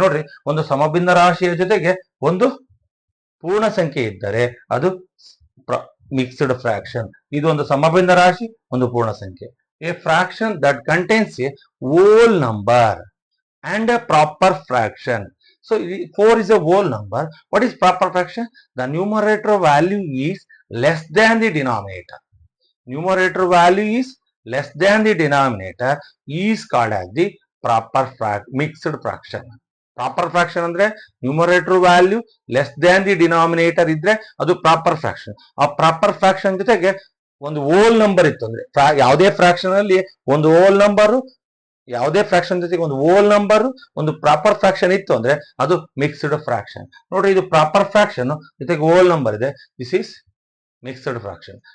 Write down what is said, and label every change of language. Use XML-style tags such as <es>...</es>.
<kn>ನೋಡ್ರಿ, ಒಂದು ಸಮಭಿನ್ನ ರಾಶಿಯ ಜೊತೆಗೆ ಒಂದು ಪೂರ್ಣ ಸಂಖ್ಯೆ ಇದ್ದರೆ ಅದು ಮಿಕ್ಸ್ಡ್ ಫ್ರಾಕ್ಷನ್. ಇದು ಒಂದು ಸಮಭಿನ್ನ ರಾಶಿ, ಒಂದು ಪೂರ್ಣ ಸಂಖ್ಯೆ.</kn> <en>A fraction that contains a whole number and a proper fraction. So 4 is a whole number. What is proper fraction? The numerator value is less than the denominator. Numerator value is less than the denominator is called as the proper mixed fraction. Proper fraction</en> <kn>ಅಂದ್ರೆ</kn> <en>numerator value less than the denominator</en> <kn>ಇದ್ರೆ ಅದು</kn> <en>proper fraction.</en> <kn>ಆ proper fraction ಜೊತೆಗೆ ಒಂದು whole number ಇತ್ತು ಅಂದ್ರೆ, ಯಾವುದೇ fraction ಅಲ್ಲಿ ಒಂದು ಹೋಲ್ ನಂಬರ್, ಯಾವುದೇ ಫ್ರಾಕ್ಷನ್ ಜೊತೆಗೆ ಒಂದು ಹೋಲ್ ನಂಬರ್, ಒಂದು ಪ್ರಾಪರ್ ಫ್ರಾಕ್ಷನ್ ಇತ್ತು ಅಂದ್ರೆ ಅದು ಮಿಕ್ಸ್ಡ್ ಫ್ರಾಕ್ಷನ್. ನೋಡ್ರಿ, ಇದು ಪ್ರಾಪರ್ ಫ್ರಾಕ್ಷನ್ ಜೊತೆಗೆ ಹೋಲ್ ನಂಬರ್ ಇದೆ,</kn> <en>This is mixed fraction.</en>